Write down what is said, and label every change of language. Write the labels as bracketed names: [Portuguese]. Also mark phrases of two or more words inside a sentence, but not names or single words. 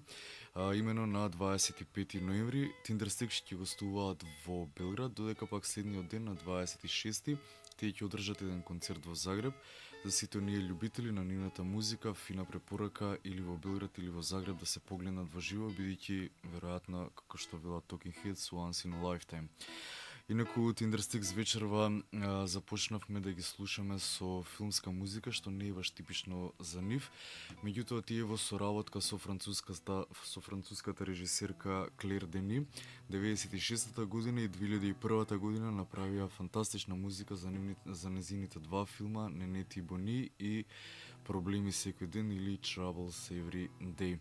[Macedonian] Имено на 25 ноември Tindersticks ќе гостуваат во Белград, додека пак следниот ден на 26 тие ќе одржат еден концерт во Загреб. За сите оние љубители на нивната музика, фина препорака или во Белград или во Загреб да се погледнат во живо, бидејќи веројатно како што велат Talking Heads [English] once in a lifetime. [Macedonian] Инаку Tindersticks вечерва започнавме да ги слушаме со филмска музика, што не е баш типично за нив. Меѓутоа тие во соработка со француската режисерка Клер Дени, 96-та година и 2001 година направија фантастична музика за незините два филма Ненет и Бони и Проблеми секој ден или Troubles Every Day.